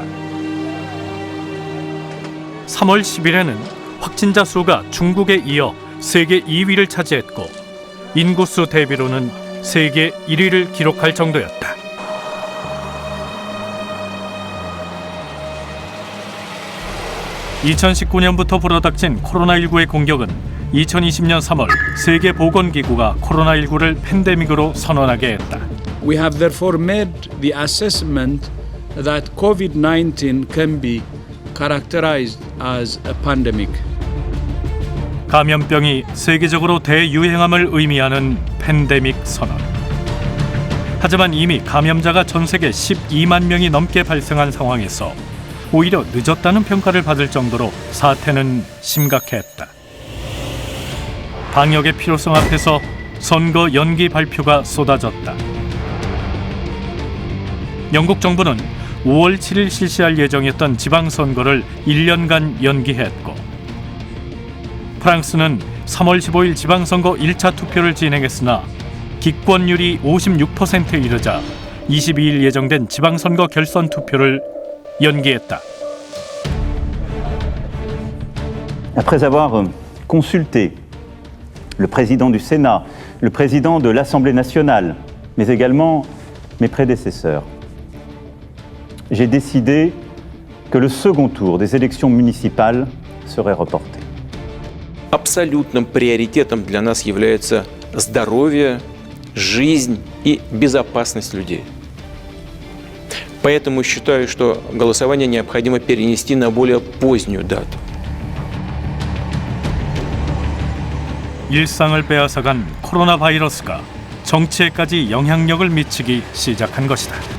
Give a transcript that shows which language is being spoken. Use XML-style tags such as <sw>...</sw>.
<ko>3월 10일에는 확진자 수가 중국에 이어 세계 2위를 차지했고 인구수 대비로는 세계 1위를 기록할 정도였다. (2019년부터) 불어닥친 코로나19의 공격은 2020년 3월 세계보건기구가 코로나19를 팬데믹으로 선언하게 했다.</ko> <en>We have therefore made the assessment that COVID-19 can be characterized as a pandemic.</en> <ko>감염병이 세계적으로 대유행함을 의미하는 팬데믹 선언. 하지만 이미 감염자가 전 세계 12만 명이 넘게 발생한 상황에서 오히려 늦었다는 평가를 받을 정도로 사태는 심각했다. 방역의 필요성 앞에서 선거 연기 발표가 쏟아졌다. 영국 정부는 5월 7일 실시할 예정이었던 지방선거를 1년간 연기했고 프랑스는 3월 15일 지방선거 1차 투표를 진행했으나 기권율이 56%에 이르자 22일 예정된 지방선거 결선 투표를 연기했다.</ko> <fr>Après avoir consulté le président du Sénat, le président de l'Assemblée nationale, mais également mes prédécesseurs, j'ai décidé que le second tour des élections municipales serait reporté.</fr> <ru>Абсолютным приоритетом для нас является здоровье, жизнь и безопасность людей. Поэтому считаю, что голосование необходимо перенести на более позднюю дату.</ru> <ko>일상을 빼앗아간 코로나 바이러스가 정치에까지 영향력을 미치기 시작한 것이다.</ko>